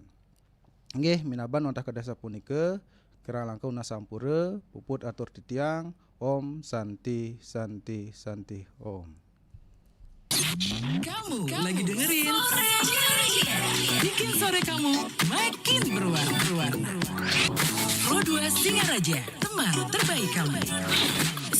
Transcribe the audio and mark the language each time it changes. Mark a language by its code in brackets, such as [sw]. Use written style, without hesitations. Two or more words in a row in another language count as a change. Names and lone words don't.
[ban] Nggih, minaban wonten kedasa punike kirang langkung nasampure puput atur titiang [sa] Om Santi Santi Santi Om. [id] Kamu lagi dengerin Sore Ceria, bikin sore kamu makin berwarna. Pro 2 Singaraja, teman terbaik kamu.